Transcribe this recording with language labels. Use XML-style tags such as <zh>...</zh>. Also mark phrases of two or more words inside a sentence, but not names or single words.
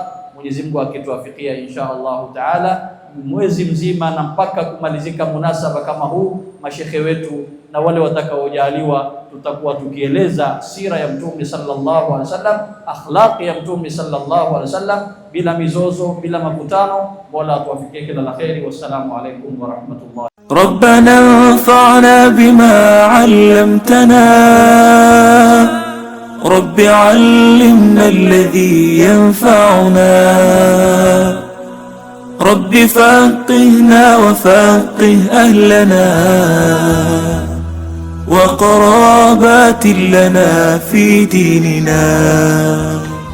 <sw>Mwenyezi Mungu akituwafikia</sw> <ar>إن شاء الله تعالى,</ar> <sw>mwezi mzima na mpaka kumalizika munasaba kama huu, mashekhe wetu na wale watakaojaliwa tutakuwa tukieleza sira ya mtume</sw> <ar>صلى الله عليه وسلم,</ar> <sw>akhlaqi ya mtume</sw> <ar>صلى الله عليه وسلم,</ar> <sw>bila mizozo, bila mavutano. Mola atuwafikie kila la kheri.</sw> <ar>والسلام عليكم ورحمة الله. ربنا انفعنا بما علمتنا رب علمنا الذي ينفعنا رب فقهنا وفقه أهلنا وقرابات لنا في ديننا</ar>